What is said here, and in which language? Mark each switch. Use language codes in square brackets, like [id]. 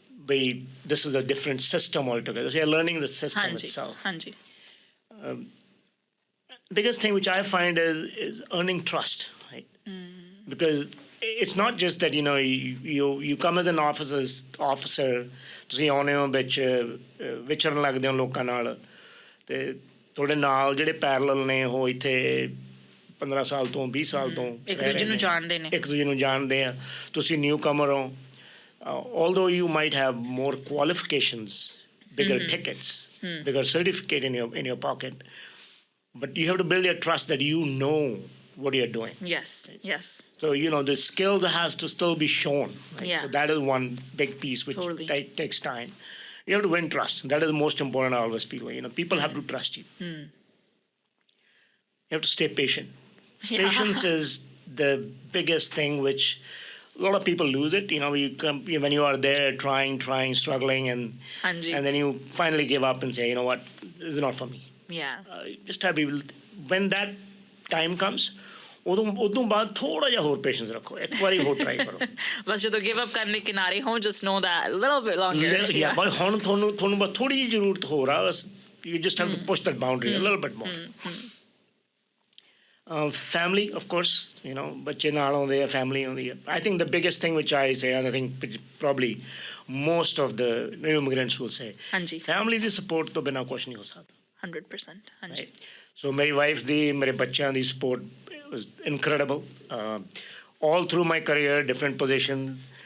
[en] ਬਈ this is a different system altogether. So you're learning the system itself. Biggest thing which I find is earning trust, right? Because it's not just that you come as an officer, [pa] ਤੁਸੀਂ ਆਉਂਦੇ ਹੋ ਵਿੱਚ ਵਿਚਰਨ ਲੱਗਦੇ ਹੋ ਲੋਕਾਂ ਨਾਲ, ਤੇ ਤੁਹਾਡੇ ਨਾਲ ਜਿਹੜੇ ਪੈਰਲਲ ਨੇ ਉਹ ਇੱਥੇ 15 ਸਾਲ ਤੋਂ 20 ਸਾਲ ਤੋਂ ਇੱਕ ਦੂਜੇ ਨੂੰ ਜਾਣਦੇ ਆ। ਤੁਸੀਂ ਨਿਊ ਕਮਰ ਹੋ, [en] although you might have more qualifications, bigger tickets, bigger certificate in your pocket, but you have to build your trust that what you're doing. Yes. Yes. So, the skills has to still be shown. Right? Yeah. So that is one big piece which Totally. takes time. You have to win trust. That is the most important, I always feel. People have to trust you. You have to stay patient. Yeah. Patience is the biggest thing which a lot of people lose it. When you are there trying, struggling, and Hanji. then you finally give up and say, you know what, this is not for me. Yeah. Just have people, when that time comes, [pa] ਉਦੋਂ ਬਾਅਦ ਥੋੜਾ ਜਿਹਾ ਹੋਰ patience ਰੱਖੋ, ਇੱਕ ਵਾਰੀ ਹੋਰ try ਕਰੋ। ਬਸ ਜਦੋਂ ਗਿਵ ਅਪ ਕਰਨ ਦੇ ਕਿਨਾਰੇ ਹੋ, [en] just know that a little bit longer. Yeah, but [pa] ਹੁਣ ਤੁਹਾਨੂੰ ਬਸ ਥੋੜੀ ਜਿਹੀ ਜ਼ਰੂਰਤ ਹੋਰ ਆ, ਬਸ [en] you just have to push that boundary a little bit more. Family, of course, [pa] ਬੱਚੇ ਨਾਲ ਆਉਂਦੇ ਆ, family ਆਉਂਦੀ ਆ. [en] I think the biggest thing which I say, and I think probably most of the new immigrants will say, [pa] ਹਾਂਜੀ. family ਦੀ support ਤੋਂ ਬਿਨਾਂ ਕੁਛ ਨਹੀਂ ਹੋ ਸਕਦਾ। 100%. ਹਾਂਜੀ. [en] Right? [pa] So ਮੇਰੀ ਵਾਈਫ ਦੀ, ਮੇਰੇ ਬੱਚਿਆਂ ਦੀ [en] support was incredible. All through my career, different positions.